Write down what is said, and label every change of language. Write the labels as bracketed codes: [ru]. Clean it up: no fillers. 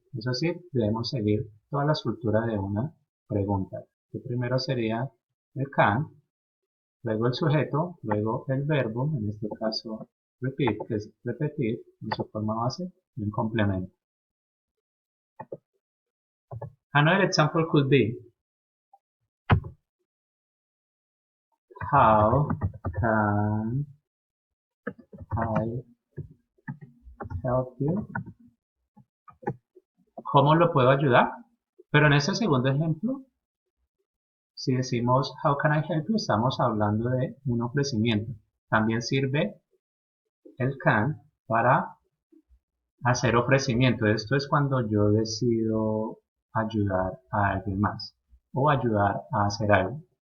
[es] Eso sí, debemos seguir toda la estructura de una pregunta. Que primero sería el can, luego el sujeto, luego el verbo, en este caso repeat, que es repetir en su forma base, y un complemento. [en] Another example could be, how can I help you? [es] ¿Cómo lo puedo ayudar? Pero en este segundo ejemplo, si decimos [en] how can I help you, [es] estamos hablando de un ofrecimiento. También sirve el can para hacer ofrecimiento. Esto es cuando yo decido ayudar a alguien más o ayudar a hacer algo.